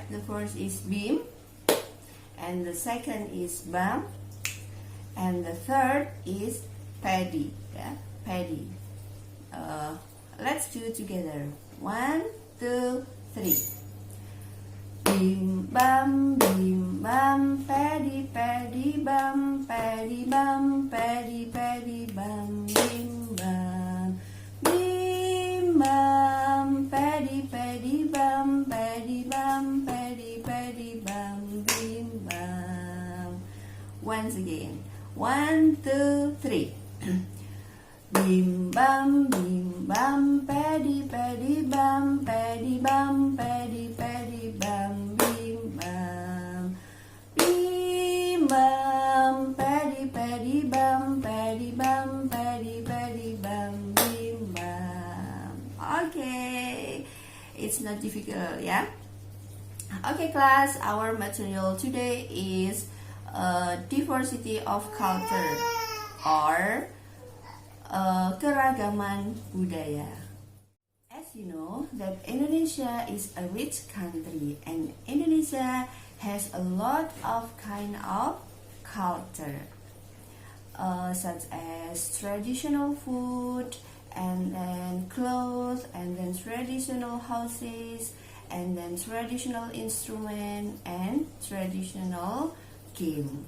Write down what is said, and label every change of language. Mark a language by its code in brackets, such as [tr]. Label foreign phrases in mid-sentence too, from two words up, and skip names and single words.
[en] The first is Bim, and the second is Bam, and the third is Paddy. Yeah, Paddy. Let's do it together. 1, 2, 3. Bim bam, Paddy, Paddy, bam, Paddy, bam, Paddy, Paddy, bam, bim bam, bim bam, Paddy, Paddy, bam, Paddy, bam, Paddy, Paddy, bam, bim bam. Once again. 1, 2, 3. Bim bam, Paddy, Paddy, bam, Paddy, bam, Paddy, Paddy, bam, bim bam, bim bam, Paddy, Paddy, bam, Paddy, bam, Paddy, Paddy, bam, bim bam. Okay, it's not difficult, yeah. Okay, class. Our material today is diversity of culture or [id] keragaman budaya. [en] As you know that Indonesia is a rich country and Indonesia has a lot of kind of culture, such as traditional food, and then clothes, and then traditional houses, and then traditional instrument and traditional game.